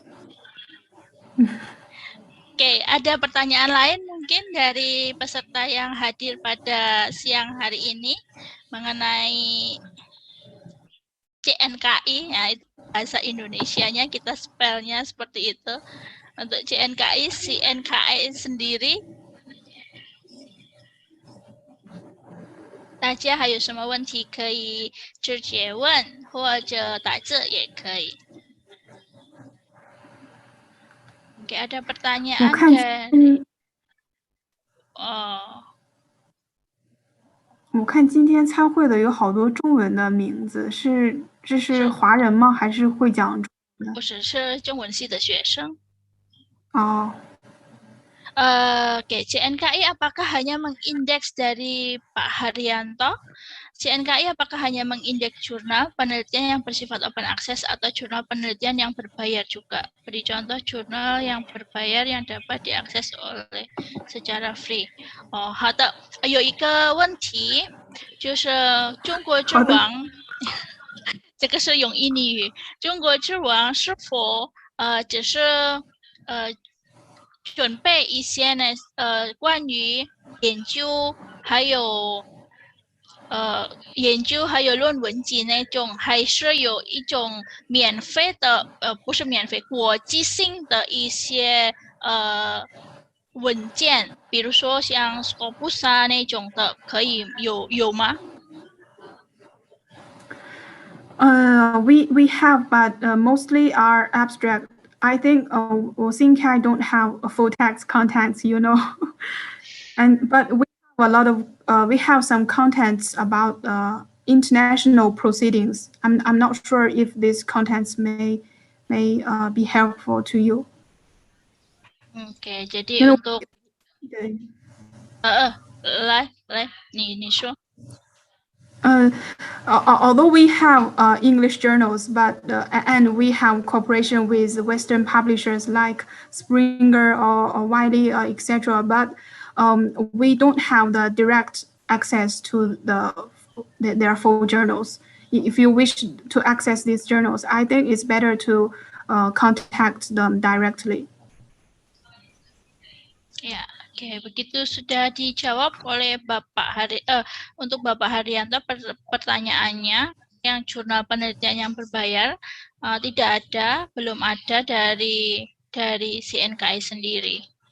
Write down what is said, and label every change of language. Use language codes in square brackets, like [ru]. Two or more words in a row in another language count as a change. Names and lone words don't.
[id] Oke, ada pertanyaan lain mungkin dari peserta yang hadir pada siang hari ini mengenai CNKI, ya itu bahasa Indonesianya, kita spellnya seperti itu. Untuk CNKI sendiri [zh] 大家还有什么问题可以直接问，或者打字也可以。 [id] Oke, ada pertanyaan dari [zh] 我看今天参会的有好多中文的名字，这是华人吗？还是会讲中文？不是，是中文系的学生。哦。 [id] Oke, CNKI apakah hanya mengindeks dari Pak Haryanto? CNKI apakah hanya mengindeks jurnal penelitian yang bersifat open access atau jurnal penelitian yang berbayar juga? Beri contoh jurnal yang berbayar yang dapat diakses oleh secara free. [zh] 好的，有一个问题就是中国之王，这个是用印尼语，中国之王是否只是准备一些呢关于研究还有论文集那种，还是有一种免费的不是免费，国际性的一些文件，比如说像 Scopus 啊那种的，可以有吗 [en] ？We have, but mostly are abstract. I think CNKI don't have a full text contents, you know, but we have a lot of we have some contents about international proceedings. I'm not sure if these contents may be helpful to you. [id] Oke, jadi untuk [zh] 对。来，你说。 [en] Although we have English journals, but and we have cooperation with Western publishers like Springer or Wiley, etc. But we don't have the direct access to their full journals. If you wish to access these journals, I think it's better to contact them directly. [id] Ya, oke, begitu sudah dijawab oleh untuk Bapak Haryanto pertanyaannya yang jurnal penelitian yang berbayar tidak ada, belum ada dari CNKI sendiri.